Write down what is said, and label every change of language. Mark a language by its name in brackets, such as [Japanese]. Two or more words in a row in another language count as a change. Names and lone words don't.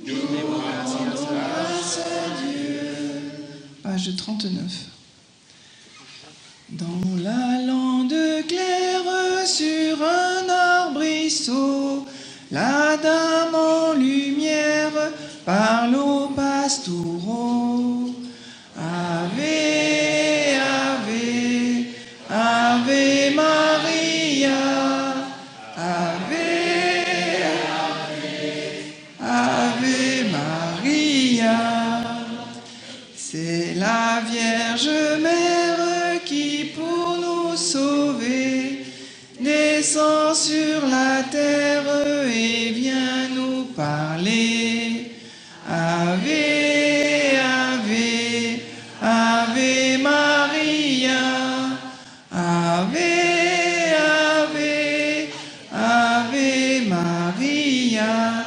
[French] Page 39. Dans la lande claire sur un arbrisseau, la dame en lumière parle aux pastoureaux. [Latin] Ave, Ave, Ave Maria, Ave, Ave, Ave Maria. [French] C'est la Vierge Mère qui, pour nous sauver, descend sur la terre et vient nous parler. [Latin] Ave, Ave, Ave Maria, Ave, Ave, Ave Maria.